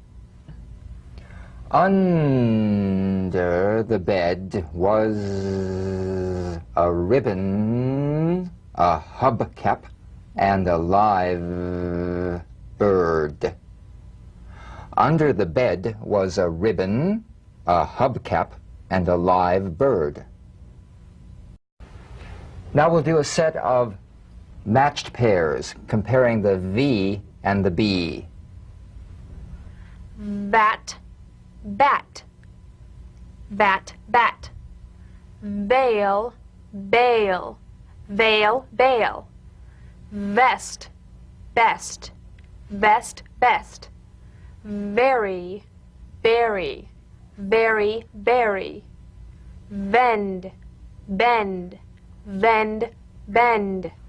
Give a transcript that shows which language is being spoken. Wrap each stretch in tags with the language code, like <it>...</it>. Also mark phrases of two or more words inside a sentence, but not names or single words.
<en>Under the bed was a ribbon, a hubcap, and a live bird. Under the bed was a ribbon, a hubcap, and a live bird. Now we'll do a set of matched pairs, comparing the V and the B. Bat, bat. bat, bat. Veil, bail, veil, bail. Vest, best, vest, best. Very, berry, berry, berry. Vend, bend, vend, bend.</en>